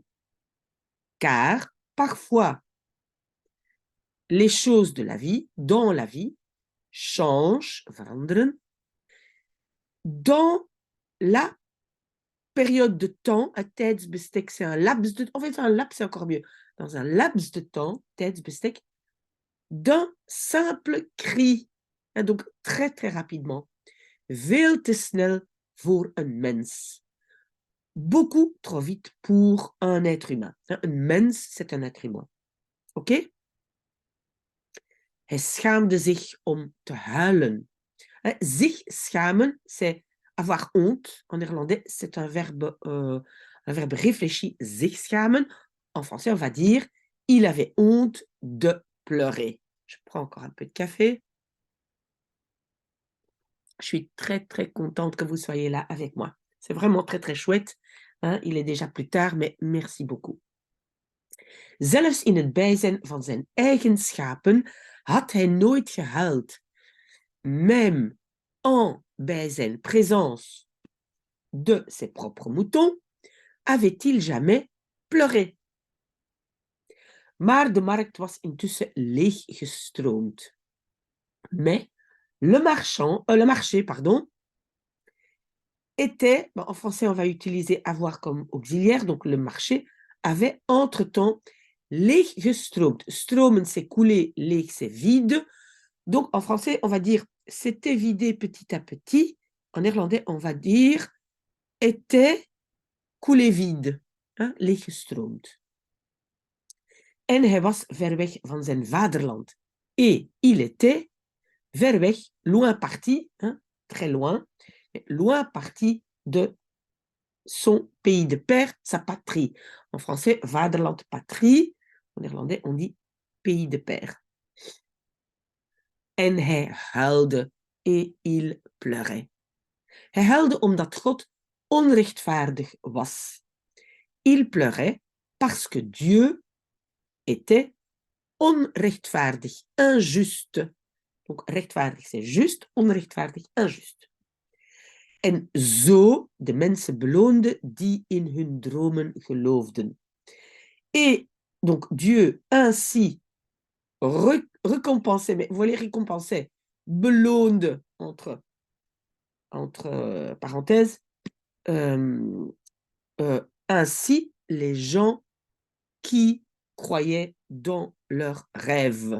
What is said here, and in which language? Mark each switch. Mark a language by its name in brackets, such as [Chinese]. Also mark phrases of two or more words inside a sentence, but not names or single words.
[French] Car parfois, les choses de la vie, dans la vie, changent, veranderen, dans la période de temps, un tijdsbestek, c'est un laps de temps, en fait, un laps, c'est encore mieux, dans un laps de temps, tijdsbestek, d'un simple cri, et donc très très rapidement, [Dutch] veel te snel voor een mens. [French] Beaucoup trop vite pour un être humain. Un mens, c'est un être humain. Ok? [Dutch] Hij schaamde zich om te huilen. Zich schamen, [French] c'est avoir honte. En néerlandais, c'est un verbe réfléchi, [Dutch] zich schamen. [French] En français, on va dire, il avait honte de pleurer. Je prends encore un peu de café. Je suis très, très contente que vous soyez là avec moi. C'est vraiment très, très chouette. Hein? Il est déjà plus tard, mais merci beaucoup. [Dutch] Zelfs in het bijzijn van zijn eigen schapen had hij nooit gehuild. [French] Même [Dutch] en bij zijn [French] présence de ses propres moutons, avait-il jamais pleuré. [Dutch] Maar de markt was intussen leeggestroomd. [French] Mais le marché, était, en français on va utiliser avoir comme auxiliaire, donc le marché avait entre-temps leeggestroomd. Stromen c'est couler, leeg c'est vide. Donc en français on va dire c'était vidé petit à petit. En néerlandais on va dire était coulé vide, hein, [Dutch] leeggestroomd. En hij was ver weg van zijn vaderland. [French] Et il était [Dutch] ver weg, [French] loin parti, hein, très loin, loin parti de son pays de père, sa patrie. En français, vaderland, patrie. En néerlandais, on dit pays de père. [Dutch] En hij huilde [French] et il pleurait. [Dutch] Hij huilde omdat God onrechtvaardig was. [French] Il pleurait parce que Dieu était onrechtvaardig, injuste. Donc rechtvaardig, c'est juste, onrechtvaardig, injuste. [Dutch] En zo de mensen beloonde die in hun dromen geloofden. [French] Et donc Dieu ainsi récompensait, mais vous voyez récompenser, beloonde entre parenthèses, ainsi les gens qui croyaient dans leurs rêves.